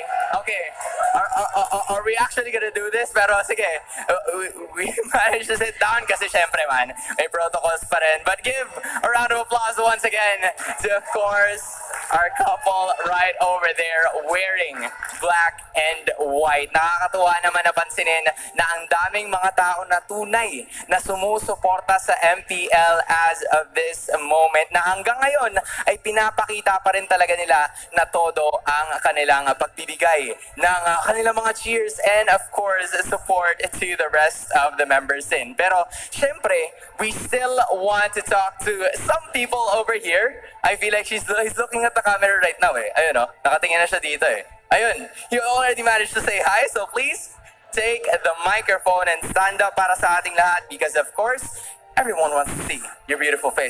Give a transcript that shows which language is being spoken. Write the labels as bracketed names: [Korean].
[English] Okay. Are we actually gonna do this? [Filipino] Pero sige, [English] we managed to sit down [Filipino] kasi syempre man, may protocols pa rin. [English] But give a round of applause once again to, of course, our couple right over there wearing black and white. [Filipino] Nakakatuwa naman napansinin na ang daming mga tao na tunay na sumusuporta sa MPL [English] as of this moment [Filipino] na hanggang ngayon ay pinapakita pa rin talaga nila na todo ang kanilang pagbibigay ng kanilang mga [English] cheers and of course support to the rest of the members [Filipino] din. Pero syempre, [English] we still want to talk to some people over here. I feel like he's looking at the camera right now eh. [Filipino] Ayun oh, nakatingin na siya dito eh. [English] Ayun, you already managed to say hi, so please take the microphone and stand up [Filipino] para sa ating lahat [English] because of course, everyone wants to see your beautiful face.